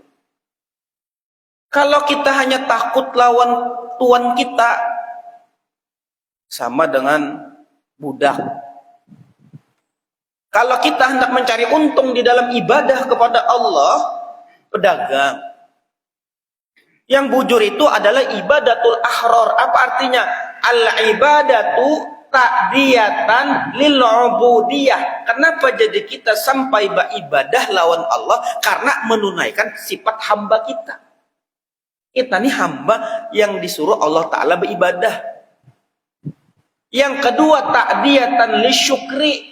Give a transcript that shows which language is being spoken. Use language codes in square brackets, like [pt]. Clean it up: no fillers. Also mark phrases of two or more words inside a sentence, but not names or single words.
[id] Kalau kita hanya takut lawan tuan kita, sama dengan budak. Kalau kita hendak mencari untung di dalam ibadah kepada Allah, pedagang. Yang bujur itu adalah [ar] عبادة الأحرار. [id] Apa artinya? [ar] العبادة تأديةً للعبودية. [id] Kenapa jadi kita sampai beribadah lawan Allah? Karena menunaikan sifat hamba kita. Kita ini hamba yang disuruh Allah Ta'ala beribadah. Yang kedua, [ar] تأديةً للشكر.